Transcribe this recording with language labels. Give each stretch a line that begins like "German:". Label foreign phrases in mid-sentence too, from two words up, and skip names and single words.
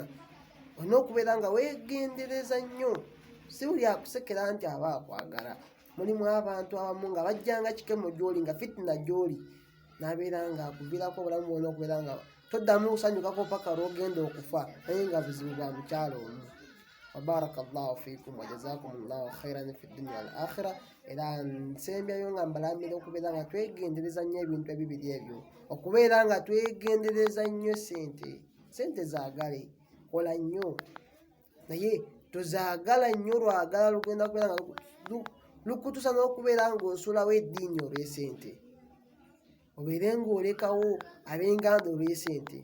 Ganda: Olina okubeera nga weegendereza nnyo, si buli akusekera nti aba akwagala. Mulimu abantu abamu nga bajjanga kikemo gy'oli, nga fitina gy'oli, n'abeera nga akuviirako obulamu bwonna, okubeera nga toddamu kusanyukako paka lw'ogenda okufa, naye nga buzibu bwa mukyala omu.
Arabic: وبارك الله فيكم وجزاكم الله خيرا في الدنيا والآخرة.
Ganda: Era nsembyayo nga mbalaamira okubeera nga twegendereza nnyo ebintu ebibiri ebyo, okubeera nga twegendereza nnyo sente zaagale, kola nnyo, naye tozaagala nnyo lwagala lugenda kubeera nga lukutusa n'okubeera ng'osulawo eddiini olw'esente, obeere ng'olekawo ab'enganda olw'esente.